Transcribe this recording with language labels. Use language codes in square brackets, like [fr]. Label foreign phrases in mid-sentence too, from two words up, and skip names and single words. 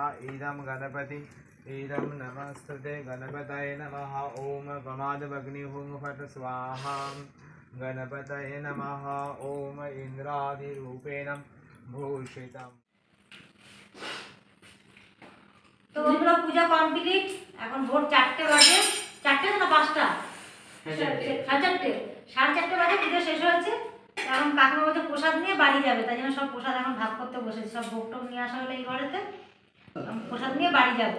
[sa] इदं गणपति इदं नमस्तुते गणपतये नमः ॐ प्रमादभग्निहुं फट् स्वाहा गणपतये नमः ॐ इन्द्रादिरूपेण भूषितम्। [bn] তো বন্ধুরা পূজা কমপ্লিট, এখন ভোর 4টে বাজে। 4টে না 5টা? 4:30। 4:30 বাজে পূজা শেষ হয়েছে। এখন কাকিমা বলছে প্রসাদ নিয়ে বাড়ি যাবে, তাই জন্য সব প্রসাদ এখন ভাগ করতে বসেছি। সব ভোগ টোগ নিয়ে আসা হলো এই ঘরেতে, প্রসাদ নিয়ে বাড়ি যাবো।